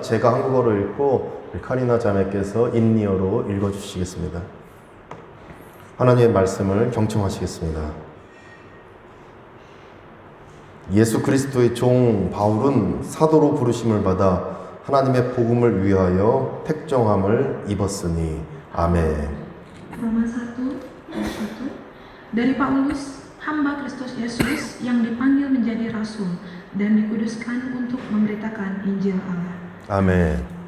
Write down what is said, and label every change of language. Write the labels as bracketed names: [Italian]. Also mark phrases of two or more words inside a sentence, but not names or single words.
[Korean] 제가 한국어로 읽고 카리나 자매께서 인니어로 읽어주시겠습니다. 하나님의 말씀을 경청하시겠습니다. 예수 그리스도의 종 바울은 사도로 부르심을 받아 하나님의 복음을 위하여 택정함을 입었으니. 아멘. [Indonesian] Roma 1 ayat 1. Dari Paulus, hamba Kristus Yesus yang dipanggil menjadi rasul dan dikuduskan untuk memberitakan Injil Allah. [Korean] 아멘.